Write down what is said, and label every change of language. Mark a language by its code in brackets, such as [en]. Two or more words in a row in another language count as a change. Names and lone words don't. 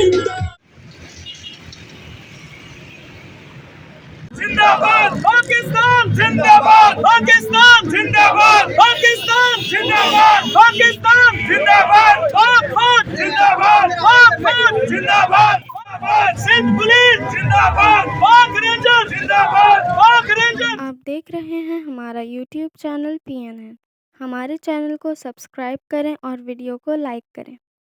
[ur] زندہ باد، پاکستان زندہ باد، پاکستان زندہ باد، پاکستان زندہ باد، پاکستان زندہ باد، پاک فوج زندہ باد، پاک فوج زندہ باد، سندھ پولیس زندہ باد، پاک رینجر زندہ باد، پاک رینجر۔ آپ دیکھ رہے ہیں ہمارا یوٹیوب چینل PNN۔ ہمارے چینل کو سبسکرائب کریں اور ویڈیو کو لائک کریں۔